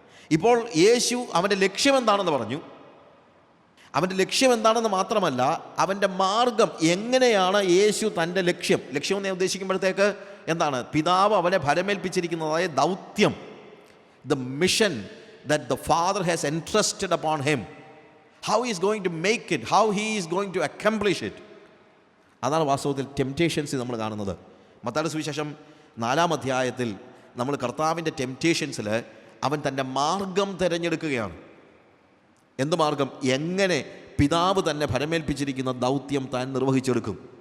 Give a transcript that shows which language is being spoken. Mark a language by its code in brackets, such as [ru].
[ml] ഇപ്പോൾ യേശു അവൻ്റെ ലക്ഷ്യം എന്താണെന്ന് പറഞ്ഞു. അവൻ്റെ ലക്ഷ്യം എന്താണെന്ന് മാത്രമല്ല, അവൻ്റെ മാർഗം എങ്ങനെയാണ് യേശു തൻ്റെ ലക്ഷ്യം എന്ന് ഉദ്ദേശിക്കുമ്പോഴത്തേക്ക് എന്താണ്? പിതാവ് അവനെ ഭരമേൽപ്പിച്ചിരിക്കുന്നതായ ദൗത്യം, [en] the mission that the Father has entrusted upon him, how he is going to make it, how he is going to accomplish it. [ml] അതാണ് വാസ്തവത്തിൽ ടെംപ്റ്റേഷൻസ് നമ്മൾ കാണുന്നത്. മത്തായിയുടെ സുവിശേഷം 4-ാം അധ്യായത്തിൽ നമ്മൾ കർത്താവിൻ്റെ ടെംപ്റ്റേഷൻസിൽ അവൻ തൻ്റെ മാർഗം തിരഞ്ഞെടുക്കുകയാണ്. എന്ത് മാർഗം? എങ്ങനെ പിതാവ് തന്നെ ഭരമേൽപ്പിച്ചിരിക്കുന്ന ദൗത്യം താൻ നിർവഹിച്ചെടുക്കും.